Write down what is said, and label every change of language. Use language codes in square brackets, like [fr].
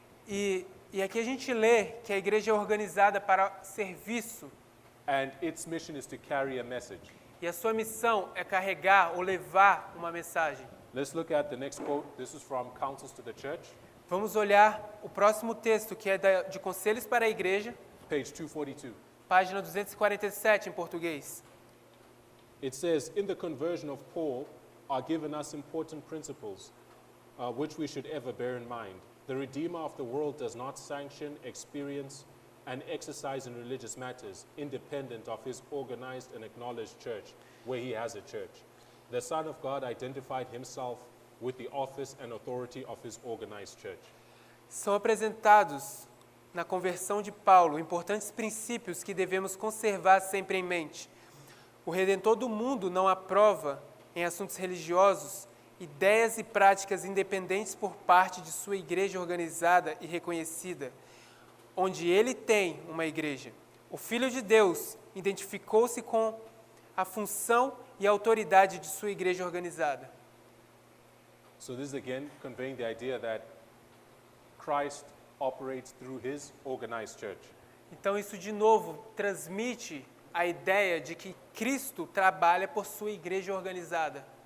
[pt] E aqui a gente lê que a igreja é organizada para serviço. [en] And its mission is to carry a message. [pt] E a sua missão é carregar ou levar uma mensagem. [en] Let's look at the next quote. This is from Counsels to the Church, [pt] Vamos olhar o próximo texto, que é de Conselhos para a Igreja, [en] page 242. [pt] página 247 em português. [en] It says, in the conversion of Paul are given us important principles, which we should ever bear in mind. The Redeemer of the world does not sanction, experience, and exercise in religious matters, independent of his organized and acknowledged church, where he has a church. The Son of God identified himself with the office and authority of his organized church. [pt] São apresentados na conversão de Paulo importantes princípios que devemos conservar sempre em mente. O Redentor do mundo não aprova, em assuntos religiosos, ideias e práticas independentes por parte de sua igreja organizada e reconhecida, onde ele tem uma igreja. O Filho de Deus identificou-se com a função e a autoridade de sua igreja organizada. [en] So this is again conveying the idea that Christ operates through his organized church. [pt] Então isso de novo transmite a ideia de que Cristo trabalha por sua igreja organizada.